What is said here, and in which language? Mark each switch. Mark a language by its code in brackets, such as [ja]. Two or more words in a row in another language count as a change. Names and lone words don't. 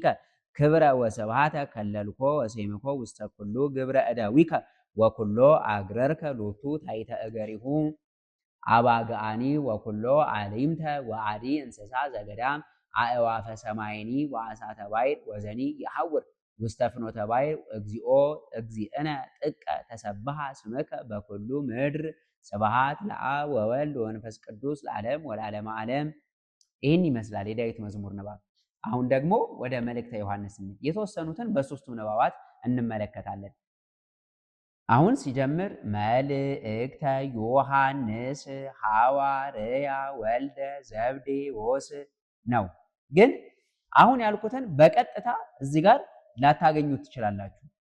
[gez] ክብረ ወስብሐተ ከለልኮ ወሴምኮ ውስተ ኩሉ ግብረ እደዊከ ወኩሎ አግረርከ ሎቱ ታይተ እገሪሁ አባግአኒ ወኩሎ አሊምተ ወአዲ እንስሳ ዘገዳም አእዋፈ ሰማይኒ ወአሳተ ባሕር ወዘኒ ይሐውር ውስተ ፍኖተ ባሕር። እግዚኦ እግዚእነ ጥቀ ተሰብሐ ስምከ በኩሉ ምድር። ስብሐት ለአብ ወወልድ ወመንፈስ ቅዱስ ለዓለም ወለዓለመ ዓለም። [am] ይህን ይመስላል የዳዊት መዝሙር ንባብ። አሁን ደግሞ ወደ መልእክተ ዮሐንስ የተወሰኑትን በሶስቱም ንባባት እንመለከታለን። አሁን ሲጀምር መልእክተ ዮሐንስ ሐዋርያ ወልደ ዘብዴዎስ ነው። ግን አሁን ያልኩትን በቀጥታ እዚህ ጋር ላታገኙት ትችላላችሁ።